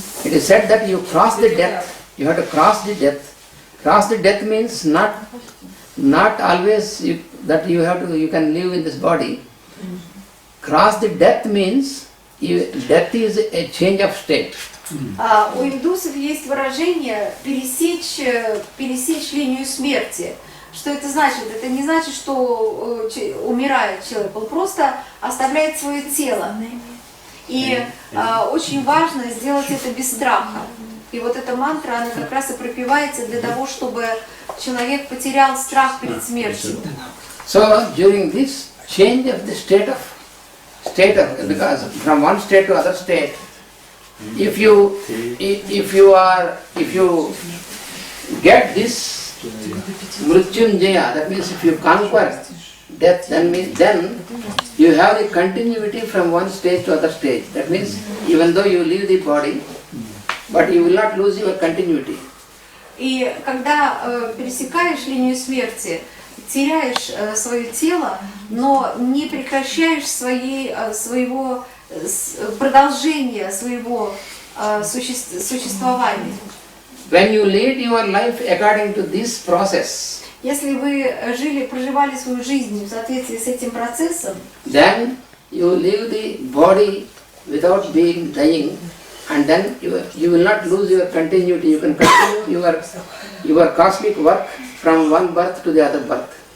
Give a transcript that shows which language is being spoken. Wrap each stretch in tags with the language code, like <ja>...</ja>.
<en>It is said that you cross the death. You have to cross the death. Cross the death means not always that you can live in this body. Cross the death means death is a change of state.</en> <ru>У индусов есть выражение пересечь линию смерти. Что это значит? Это не значит, что умирает человек, он просто оставляет свое тело. И очень важно сделать это без страха. И вот эта мантра, она как раз и пропевается для того, чтобы человек потерял страх перед смертью.</ru> <en>So during this change of the state of because from one state to other state, if you get this mrityunjaya, that means if you conquer death, then you have the continuity from one stage to other stage. That means even though you leave the body, but you will not lose your continuity.</en> <ru>И когда пересекаешь линию смерти, теряешь свое тело, но не прекращаешь своего продолжения своего существования.</ru> <en>When you lead your life according to this process,</en> <ru>если вы проживали свою жизнь в соответствии с этим процессом,</ru> <en>then you leave the body without being dying, and then you will not lose your continuity. You can continue your cosmic work from one birth to the other birth.</en>